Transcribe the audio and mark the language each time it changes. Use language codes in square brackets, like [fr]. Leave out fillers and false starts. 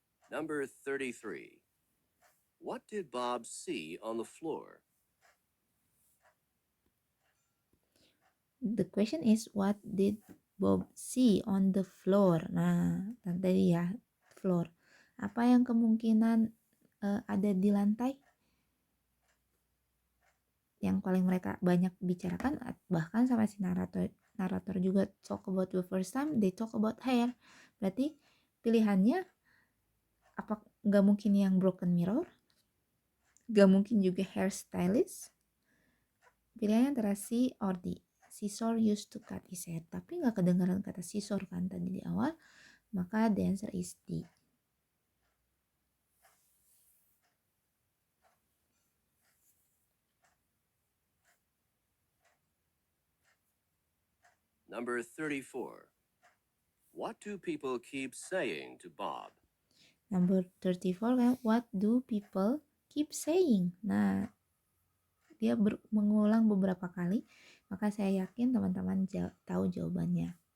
[en] Number 33. What did Bob see on the floor? The question is, what did Bob see on the floor? [id] Nah, tadi ya, floor. Apa yang kemungkinan ada di lantai? Yang paling mereka banyak bicarakan, bahkan sama si narator juga [en] talk about the first time, they talk about hair. [id] Berarti pilihannya apa? Nggak mungkin yang broken mirror, nggak mungkin juga hairstylist. Pilihannya antara C or D. [en] Scissor used to cut his hair, [id] tapi nggak kedengaran kata scissor kan tadi di awal, maka [en] the answer is D. Number 34. What do people keep saying to Bob? Number 34 kan, what do people keep saying? [id] Nah, dia mengulang beberapa kali, maka saya yakin teman-teman tahu jawabannya.